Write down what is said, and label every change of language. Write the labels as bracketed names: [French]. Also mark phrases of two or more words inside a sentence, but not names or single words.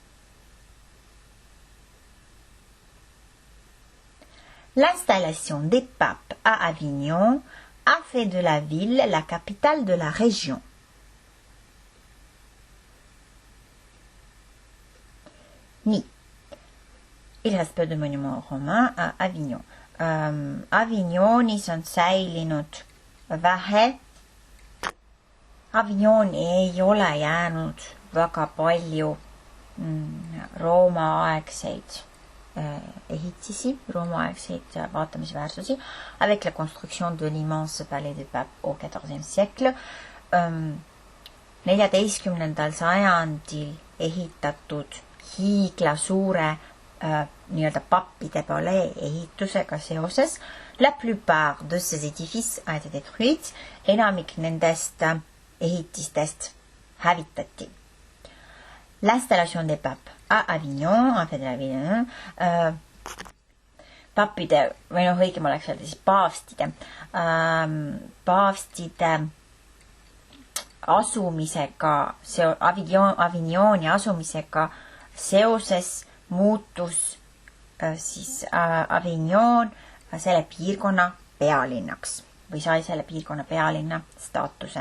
[French] L'installation des papes à Avignon a fait de la ville la capitale de la région. [Estonian] Nii. [French] Il reste peu de monuments romains à Avignon. [Estonian] Avignonis on säilinud vähe. Avignoni ei ole jäänud väga palju Rooma-aegseid ehitisi, Rooma-aegseid vaatamisväärsusi. [French] Avec la construction de l'immense palais de Pape au XIVe siècle, 14. [Estonian] sajandil ehitatud hiigla suure nii-öelda pappide palee ehitusega seoses, [French] la plupart de ces édifices a été détruits, [Estonian] enamik nendest ehitistest hävitati. [French] L'installation des papes à Avignon, en fait de l'Avignon, [Estonian] pappide, või õigem oleks öelda siis paavstide asumisega, Avignoni asumisega seoses muutus siis Avignon selle piirkonna pealinnaks või sai selle piirkonna pealinna staatuse.